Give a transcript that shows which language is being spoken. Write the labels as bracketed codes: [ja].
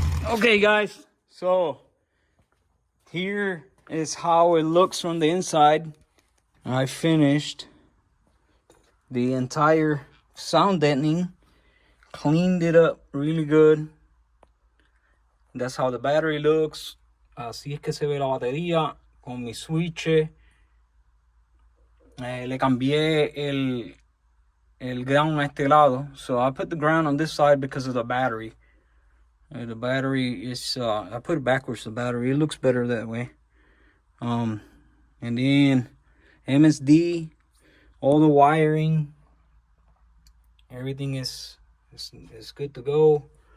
[en] Okay, guys, so here is how it looks from the inside. I finished the entire sound deadening, cleaned it up really good. That's how the battery looks. [es] Así es que se ve la batería con mi switch. Le cambié el ground a este lado. [en] So I put the ground on this side because of the battery. The battery is, I put it backwards, the battery. It looks better that way. And then MSD, all the wiring, everything is good to go.